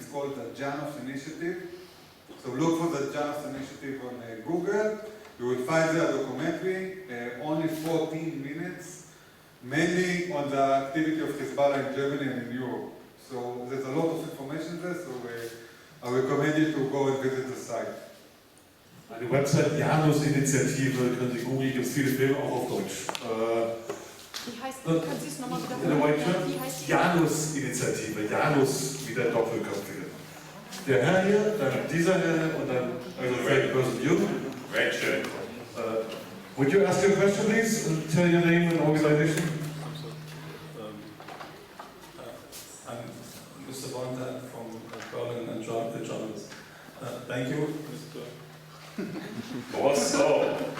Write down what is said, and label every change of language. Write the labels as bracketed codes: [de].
[en] It's called the Janos Initiative. So look for the Janos Initiative on Google. You will find there a documentary, only 14 minutes, mainly on the activity of Hezbollah in Germany and in Europe. So there's a lot of information there, so I recommend you to go and visit the site. [de] Die Website Janus-Initiative, können Sie googeln, gibt es viele Filme auch auf Deutsch. Wie heißt die? Können Sie es nochmal In der wiederholen? Deutschen Wie heißt die? Janus-Initiative, Janus wie der Doppelköpfige. Der Herr hier, dann dieser Herr und dann [en] third person you. Red shirt. Would you ask your question, please, and tell your name and organization? I'm Mr. Bonta from Berlin and journalist. Thank you, Mr. Prosor.